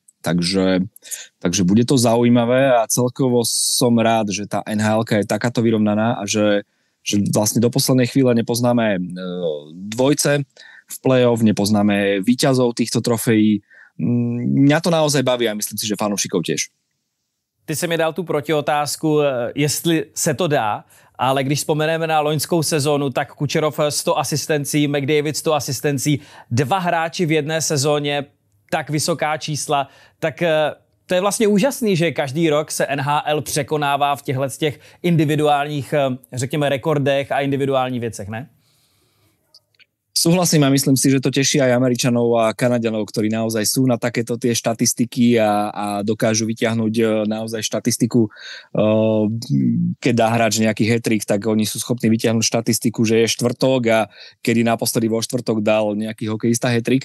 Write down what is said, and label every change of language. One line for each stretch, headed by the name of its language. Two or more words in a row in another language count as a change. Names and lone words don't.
Slovak: Takže bude to zaujímavé a celkovo som rád, že tá NHL-ka je takáto vyrovnaná a že vlastne do poslednej chvíle nepoznáme dvojce v play-off, nepoznáme víťazov týchto trofejí. Mňa to naozaj baví a myslím si, že fanúšikov tiež.
Czech: Ty jsi mi dal tu protiotázku, jestli se to dá, ale když vzpomeneme na loňskou sezónu, tak Kučerov 100 asistencí, McDavid 100 asistencí, 2 hráči v jedné sezóně, tak vysoká čísla, tak to je vlastně úžasný, že každý rok se NHL překonává v těchto těch individuálních, řekněme, rekordech a individuálních věcech, ne?
Slovak: Súhlasím a myslím si, že to teší aj Američanov a Kanaďanov, ktorí naozaj sú na takéto tie štatistiky a dokážu vyťahnuť naozaj štatistiku. Keď dá hráč nejaký hat-trick, tak oni sú schopní vyťahnuť štatistiku, že je štvrtok a kedy naposledy vo štvrtok dal nejaký hokejista hat-trick.